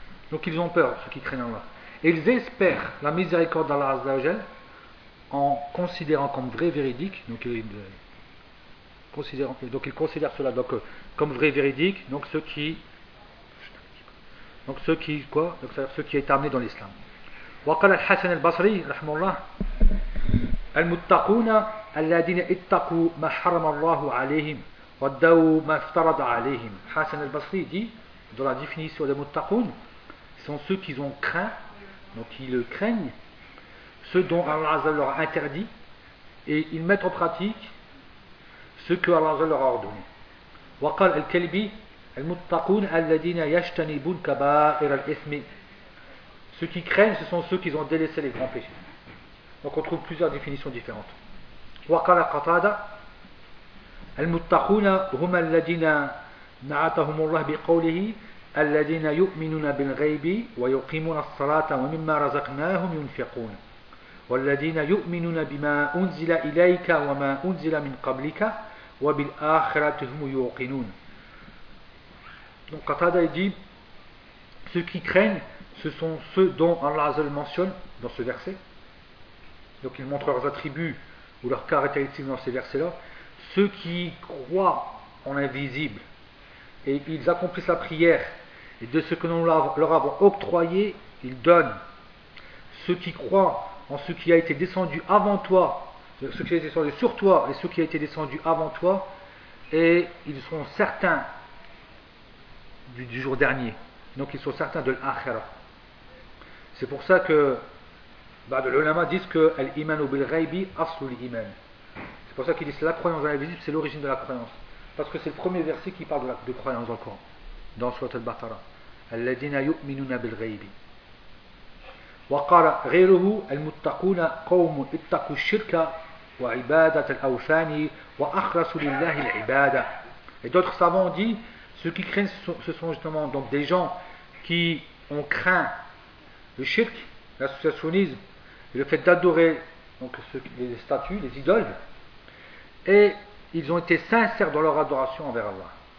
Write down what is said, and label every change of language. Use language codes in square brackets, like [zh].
[fr] Donc ils ont peur, ceux qui craignent Allah. Et ils espèrent la miséricorde d'Allah Azza wa Jal en considérant comme vrai véridique. Donc ceux qui est amené dans l'islam. [ar] وقال الحسن البصري رحمه الله المتقون الذين اتقوا ما حرم الله عليهم وَدَّوُوا مَا افْتَرَضَ عَلَيْهِمْ. [fr] Hassan al-Basri dit, dans la définition des Muttaqoun, ce sont ceux qui ont craint, donc qui le craignent, ce dont Allah Azzal leur a interdit, et ils mettent en pratique ce que Allah Azzal leur a ordonné. [ar] وقال الكلبي المتقون الذين يجتنبون كبائر الإثم. [fr] Ceux qui craignent, ce sont ceux qui ont délaissé les grands péchés. Donc on trouve plusieurs définitions différentes. [ar] وقال قتادة المتقون هم الذين نعتهم الله بقوله الذين يؤمنون بالغيب ويقيمون الصلاة ومما رزقناهم ينفقون والذين يؤمنون بما أنزل إليك وما أنزل من قبلك وبالآخرة هم يوقنون. [fr] Donc Qatada dit, ceux qui craignent, ce sont ceux dont Allah Azzal mentionne dans ce verset. Donc il montre leurs attributs ou leurs caractéristiques dans ces versets-là. Ceux qui croient en l'invisible et ils accomplissent la prière et de ce que nous leur avons octroyé, ils donnent. Ceux qui croient en ce qui a été descendu avant toi, ce qui a été descendu sur toi et ce qui a été descendu avant toi, et ils seront certains du jour dernier. Donc ils sont certains de l'akhira. C'est pour ça que l'ulama disent que [ar] l'iman ou bil-ghaybi aslu l'iman. [fr] C'est pour ça qu'ils disent la croyance dans l'invisible, c'est l'origine de la croyance. Parce que c'est le premier verset qui parle de croyance dans le Coran, dans le surat al-Baqara. [ar] Alladina yu'minuna bil-ghaybi. وقال غيره المتقون قوم اتقوا الشرك وعبادة الأوثان وأخلصوا لله العبادة. [fr] Et d'autres savants ont dit, ceux qui craignent, ce sont justement donc des gens qui ont craint le shirk, l'associationnisme, et le fait d'adorer donc les statues, les idoles, et ils ont été sincères dans leur adoration envers Allah.